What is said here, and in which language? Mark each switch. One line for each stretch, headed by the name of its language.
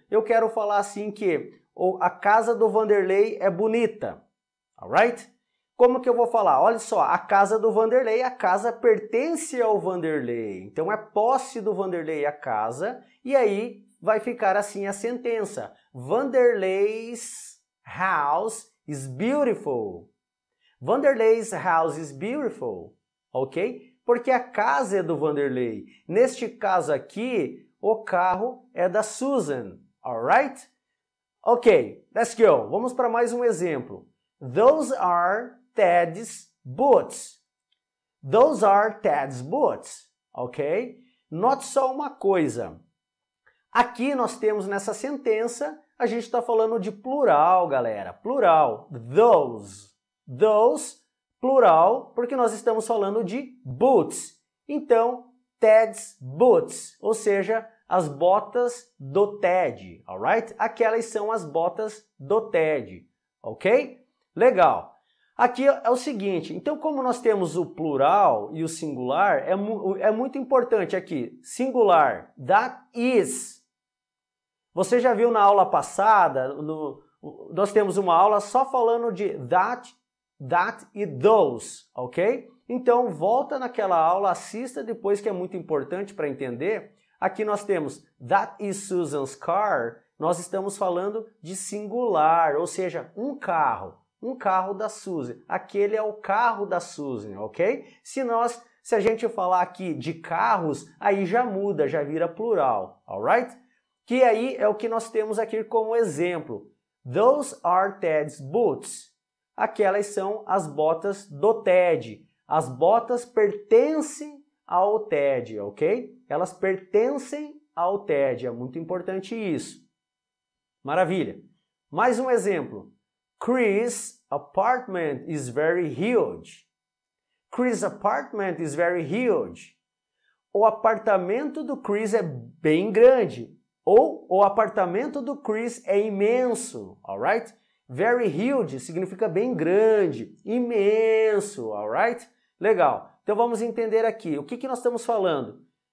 Portuguese: Eu quero falar assim que a casa do Vanderlei é bonita. Alright? Como que eu vou falar? Olha só, a casa do Vanderlei, a casa pertence ao Vanderlei. Então é posse do Vanderlei a casa. E aí vai ficar assim a sentença.
English: Vanderlei's house is beautiful. Vanderlei's house is beautiful. Ok?
Portuguese: Porque a casa é do Vanderlei. Neste caso aqui, o carro é da Susan. Alright?
English: Ok, let's go.
Portuguese: Vamos para mais um exemplo.
English: Those are Ted's boots. Those are Ted's boots. Ok?
Portuguese: Note só uma coisa. Aqui nós temos nessa sentença, a gente está falando de plural, galera. Plural. Those. Those, plural, porque nós estamos falando de boots. Então, Ted's boots, ou seja, as botas do Ted, alright? Aquelas são as botas do Ted, ok? Legal. Aqui é o seguinte, então como nós temos o plural e o singular, é muito importante aqui, singular, that is. Você já viu na aula passada, nós temos uma aula só falando de that e those, ok? Então volta naquela aula, assista depois que é muito importante para entender. Aqui nós temos
English: that is Susan's car,
Portuguese: nós estamos falando de singular, ou seja, um carro da Susan. Aquele é o carro da Susan, ok? Se a gente falar aqui de carros, aí já muda, já vira plural, alright? Que aí é o que nós temos aqui como exemplo.
English: Those are Ted's boots.
Portuguese: Aquelas são as botas do Ted. As botas pertencem ao Ted, ok? Elas pertencem ao Ted, é muito importante isso. Maravilha. Mais um exemplo.
English: Chris' apartment is very huge. Chris' apartment is very huge.
Portuguese: O apartamento do Chris é bem grande. Ou o apartamento do Chris é imenso, alright? Very huge significa bem grande, imenso, alright? Legal. Então vamos entender aqui. O que nós estamos falando?